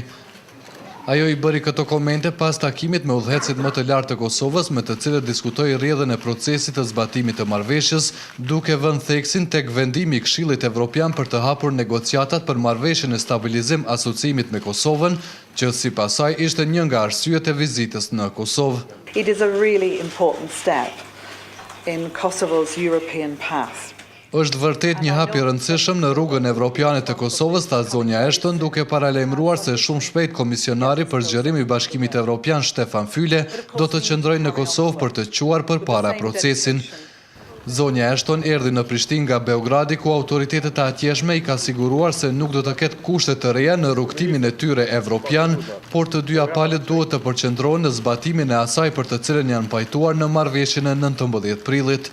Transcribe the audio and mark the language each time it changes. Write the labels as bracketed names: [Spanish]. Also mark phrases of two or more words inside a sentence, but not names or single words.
[Albanian] Ajo i bëri këto komente pas takimit me udhëhecit më të lartë të Kosovës, me të cilët diskutoi rrjedhën e procesit të zbatimit të marrëveshjes, duke vënë theksin tek vendimi i Këshillit Evropian për të hapur negociatat për marrëveshjen e stabilizim asociimit me Kosovën, që sipas saj ishte një nga arsyet e vizitës në Kosovë. [English] It is a really important step in Kosovo's European path. [Albanian] Është vërtet një hap i rëndësishëm në rrugën evropiane të Kosovës, tha zonja Ashton, duke paralajmëruar se shumë shpejt komisionari për zgjerim i Bashkimit Evropian Stefan Füle do të qëndrojë në Kosovë për të quar përpara procesin. Zonja Ashton erdhi në Prishtinë nga Beogradi, ku autoritetet e atjeshme i ka siguruar se nuk do të ketë kushte të reja në rrugtimin e tyre evropian, por të dyja palët duhet të përqendrohen në zbatimin e asaj për të cilën janë pajtuar në marrëveshjen e 19 prillit.